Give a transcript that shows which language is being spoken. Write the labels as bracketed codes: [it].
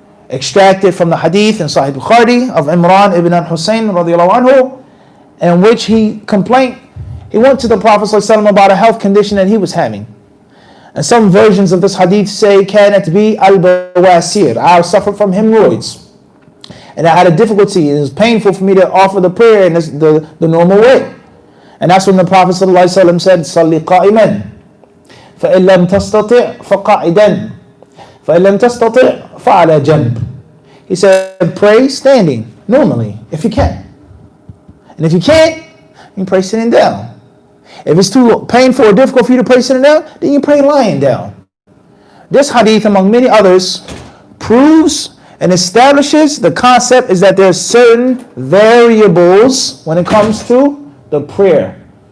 [en] Extracted from the hadith in Sahih Bukhari of Imran ibn al-Husayn radiallahu anhu, in which he complained. He went to the Prophet ﷺ about a health condition that he was having. And some versions of this hadith say, [ar] كانت بي البواسير. [en] I suffered from hemorrhoids. And I had a difficulty. It was painful for me to offer the prayer in the normal way. And that's when the Prophet ﷺ said, [ar] صلي قائما فإن لم تستطع فقاعدا فإن لم تستطع فعلى جنب. [en] He said, pray standing, normally, if you can. And if you can't, you can pray sitting down. If it's too painful or difficult for you to pray sitting down, then you pray lying down. This hadith, among many others, proves and establishes the concept is that there's certain variables when it comes to the prayer.